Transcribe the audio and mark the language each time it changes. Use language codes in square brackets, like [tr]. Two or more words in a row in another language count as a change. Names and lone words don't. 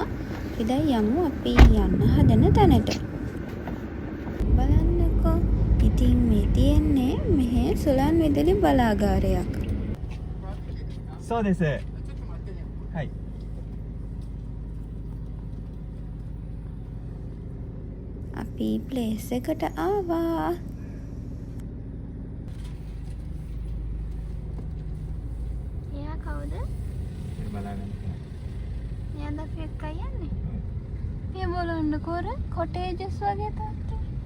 [si] අපි දැන් යමු අපි යන්න හදන තැනට. බලන්නකෝ. ඉතින් මේ තියෙන්නේ මෙහෙ සුලන් විදුලි බලාගාරයක්. [ja] そうです。はい。 [si] අපි ප්ලේස් එකට ආවා. එයා කවුද? බලාගන්න. එයාද අපි එක්කයි යන්නේ? මේ බලන්නකෝ අර කොටේජස් වගේ තත්ත්වය.